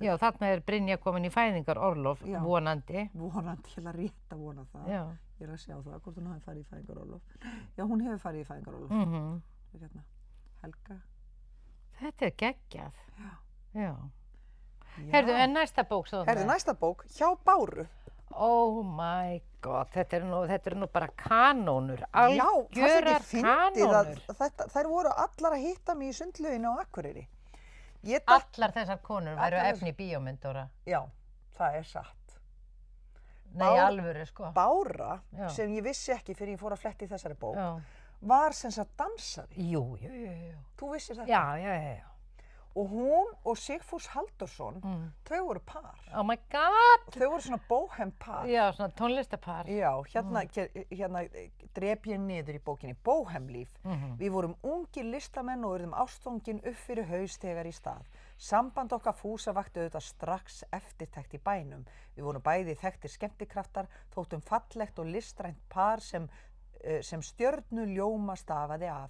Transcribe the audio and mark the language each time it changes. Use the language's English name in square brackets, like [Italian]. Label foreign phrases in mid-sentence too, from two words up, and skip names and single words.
[Icelandic] Já, þarna er Brynja komin í fæðingarorlof, vonandi. Vonandi, ég er rétt að vona það. Já. Ég er að sjá það, hvort hún hafi farið í fæðingarorlof. Já, hún hefur farið í fæðingarorlof. Hérna, Helga. Þetta er geggjað. Já. Herðu, en næsta bók svo. Herðu, næsta bók, Hjá Báru. [English] Oh my god, [Icelandic] þetta er nú bara kanónur, algjörar kanónur. Þær voru allar að hitta mig í sundlauginu á Akureyri. Allar þessar konur væru efni bíómynd, Dóra. Já, það er satt. Nei, alvöru, sko. Bára, sem ég vissi ekki fyrir ég fór að fletti í þessari bók, var sem sagt dansari. Jú. Þú vissir þetta? Já. Og hún og Sigfús Halldórsson, þau voru par. [English] Oh my god! [Icelandic] Þau voru svona bóhem par. Já, svona tónlistapar. Já, hérna drep ég niður í bókinni, bóhemlíf. Við vorum ungir listamenn og urðum ástfangin upp fyrir haus þegar í stað. Samband okkar Fúsa vakti auðvitað strax eftirtekt í bænum. Við vorum bæði þekktir skemmtikraftar, þóttum fallegt og listrænt par sem stjörnu ljóma stafaði af.